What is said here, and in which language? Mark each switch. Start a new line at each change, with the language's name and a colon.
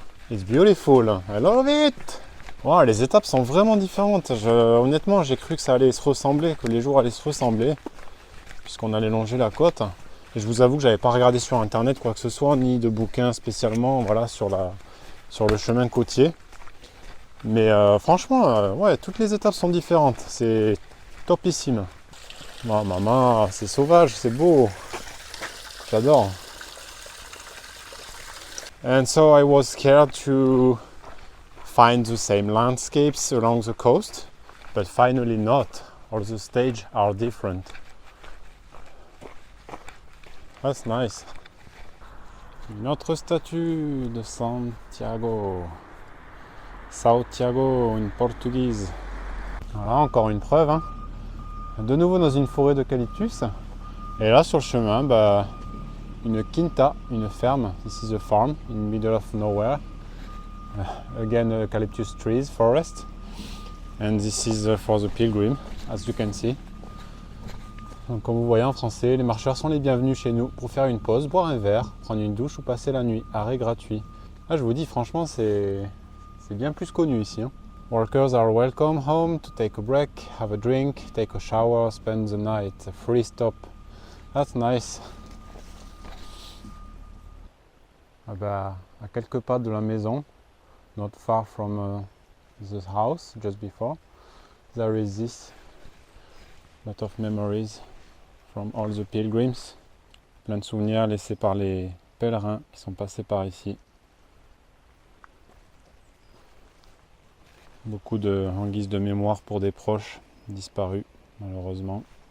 English: It's beautiful, I love it!
French: Wow, les étapes sont vraiment différentes. Honnêtement, j'ai cru que ça allait se ressembler, que les jours allaient se ressembler, puisqu'on allait longer la côte. Et je vous avoue que j'avais pas regardé sur internet quoi que ce soit, ni de bouquins spécialement, voilà, sur le chemin côtier. Mais franchement, ouais, toutes les étapes sont différentes. C'est topissime. Oh, maman, c'est sauvage, c'est beau. J'adore.
English: And so I was scared to find the same landscapes along the coast, but finally not. All the stages are different. That's nice.
French: Une autre statue de Santiago. Santiago, une portugaise. Voilà, encore une preuve. Hein. de nouveau dans une forêt d'eucalyptus. Et là sur le chemin, une quinta, une ferme.
English: This is a farm in the middle of nowhere. Again, eucalyptus trees, forest. And this is for the pilgrim, as you can see.
French: Donc, comme vous voyez en français, les marcheurs sont les bienvenus chez nous pour faire une pause, boire un verre, prendre une douche ou passer la nuit. Arrêt gratuit. Là, je vous dis, franchement, c'est bien plus connu ici. Hein.
English: Workers are welcome home to take a break, have a drink, take a shower, spend the night. A free stop. That's nice.
French: À quelques pas de la maison,
English: not far from the house, just before, there is this. Lot of memories from all the pilgrims.
French: Plein de souvenirs laissés par les pèlerins qui sont passés par ici. Beaucoup en guise de mémoire pour des proches disparus, malheureusement.